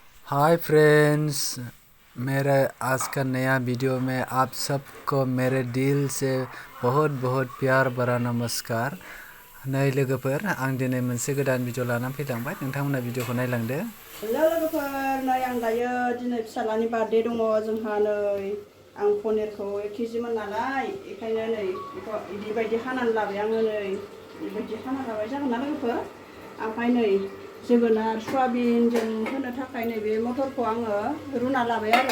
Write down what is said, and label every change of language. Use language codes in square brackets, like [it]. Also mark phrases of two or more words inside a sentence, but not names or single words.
[en] hi friends, [hi] मेरे आज का नया वीडियो में आप सबको मेरे दिल से बहुत बहुत प्यार भरा नमस्कार। [brx] नै लोगोफोर, आं दिनै मोनसे गोदान भिडिअ लानानै फैलांबाय। नोंथांमोना भिडिअखौ नायलांदो। हेलो लोगोफोर, नै आं दायो दिनै फिसालानि बार्थडे दङ जोंहा। नै आं पनिरखौ 1 केजिमोन नालाय, बेखायनो नै बेखौ बेबायदि हानानै लाबाय आङो। नै बेबायदि हाना लाबाय जागोन ना लोगोफोर। ओमफ्राय नै जोगोनार सयाबिनजों होनो थाखाय नैबे मटरखौ आङो रुना लाबाय आरो।